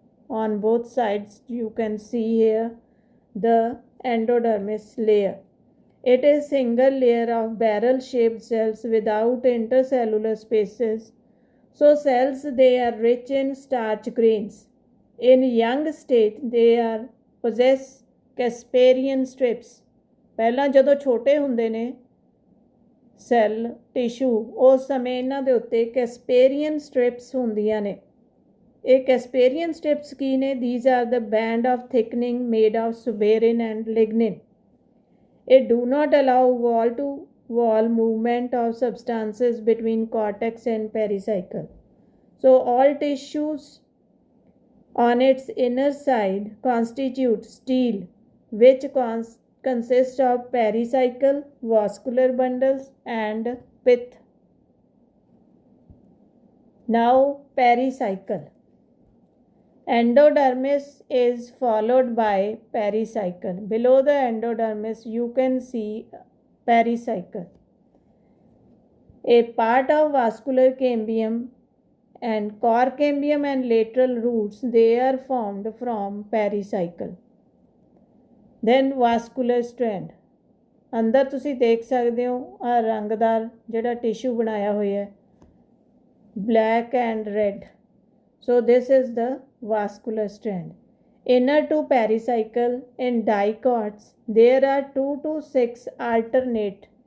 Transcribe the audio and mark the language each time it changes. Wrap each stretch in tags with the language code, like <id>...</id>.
<en>On both sides you can see here the endodermis layer। It is single layer of barrel shaped cells without intercellular spaces। So cells, they are rich in starch grains। In young state they are possess Casparian strips।</en> <pa>ਪਹਿਲਾਂ ਜਦੋਂ ਛੋਟੇ ਹੁੰਦੇ ਨੇ cell tissue, ਉਸ ਸਮੇਂ ਇਹਨਾਂ ਦੇ ਉੱਤੇ ਕੈਸਪੇਰੀਅਨ ਸਟ੍ਰਿਪਸ ਹੁੰਦੀਆਂ ਨੇ। ਇਹ ਕੈਸਪੇਰੀਅਨ ਸਟ੍ਰਿਪਸ ਕੀ ਨੇ?</pa> <en>These are the band of thickening made of suberin and lignin। It do not allow wall to wall movement of substances between cortex and pericycle। So all tissues on its inner side constitute stele, which consist of pericycle, vascular bundles and pith। Now pericycle। Endodermis is followed by pericycle। Below the endodermis you can see pericycle। A part of vascular cambium and core cambium and lateral roots, they are formed from pericycle। Then vascular strand।</en> <pa>ਅੰਦਰ ਤੁਸੀਂ ਦੇਖ ਸਕਦੇ ਹੋ ਆ ਰੰਗਦਾਰ ਜਿਹੜਾ tissue ਬਣਾਇਆ ਹੋਇਆ ਹੈ,</pa> <en>black and red। So this is the vascular strand। Inner to pericycle in dicots there are 2 to 6 alternate।</en>